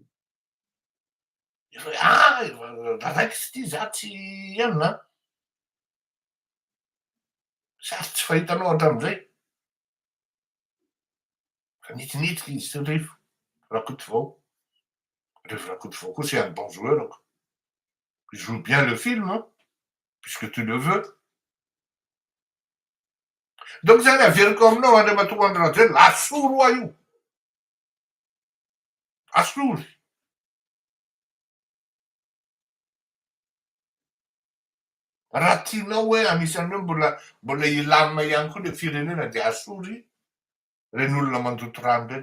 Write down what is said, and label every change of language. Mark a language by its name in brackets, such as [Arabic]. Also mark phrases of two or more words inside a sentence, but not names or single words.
[Malagasy] Efa raha raiky sy ty za tsy ianona. Sarotsy fahitanao hatramin'izay. Fa nitinitika izy sy Rivo Rakotovao. [French] Rivo Rakotovao koa c'est un bon joueur. Il joue bien le film, hein, puisque tu le veux. [Malagasy] Donc zany averiko aminao André Matoa Andry Rajoelina, asoro io. Asory. Raha tianao hoe anisan'ny hoe mbola ilamina ihany koa le firenena de asory reny olona mandoto rano reny.